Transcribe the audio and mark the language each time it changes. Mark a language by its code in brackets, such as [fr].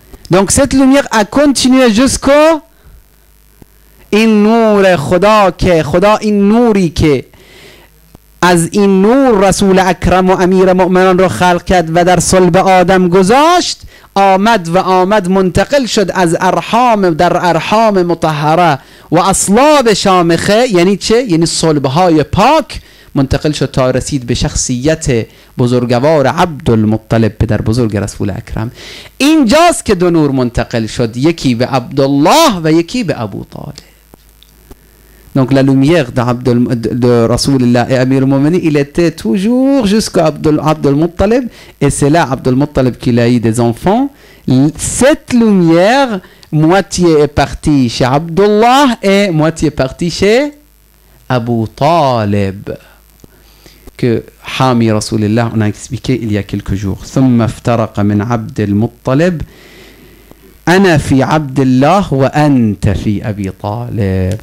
[fr] Donc cette lumière a continué jusqu'au [fa] این نور خدا که خدا این نوری که از این نور رسول اکرم و امیر مؤمنان رو خلق کرد و در صلب آدم گذاشت آمد منتقل شد از ارحام در ارحام مطهره و اصلاب شامخه. یعنی چه؟ یعنی صلبهای پاک منتقل شد تا رسید به شخصیت بزرگوار عبدالمطلب پدر بزرگ رسول اکرم. اینجاست که دو نور منتقل شد، یکی به عبدالله و یکی به ابو طالب. [fr] Donc la lumière de Rasulullah et Amir al-Mu'minin, il était toujours jusqu'à Abd al-Muttalib, et c'est là Abd al-Muttalib qu'il a eu des enfants. Cette lumière, moitié est partie chez Abdullah et moitié partie chez Abu Talib, que Hami Rasulullah, on a expliqué il y a quelques jours. [ar] ثم افترق من عبد المطلب أنا في عبد الله وأنت في أبي طالب.